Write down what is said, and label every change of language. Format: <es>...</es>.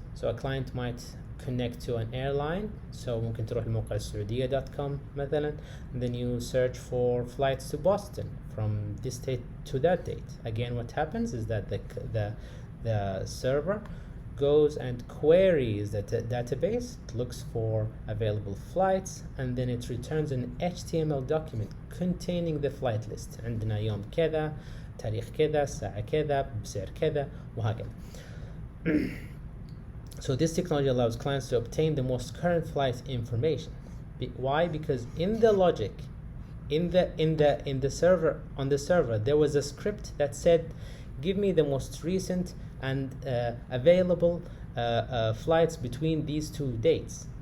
<en>So a client might connect to an airline. So</en> <ar>ممكن تروح لموقع السعودية.com مثلا,</ar> <en>and then you search for flights to Boston from this date to that date. Again, what happens is that the server goes and queries the database, looks for available flights, and then it returns an HTML document containing the flight list.</en> <ar>عندنا يوم كذا, تاريخ كذا, ساعة كذا, بسعر كذا, وهكذا.</ar> <en>So this technology allows clients to obtain the most current flight information. Why? Because in the logic, in the server, on the server, there was a script that said, give me the most recent and available flights between these two dates.</en>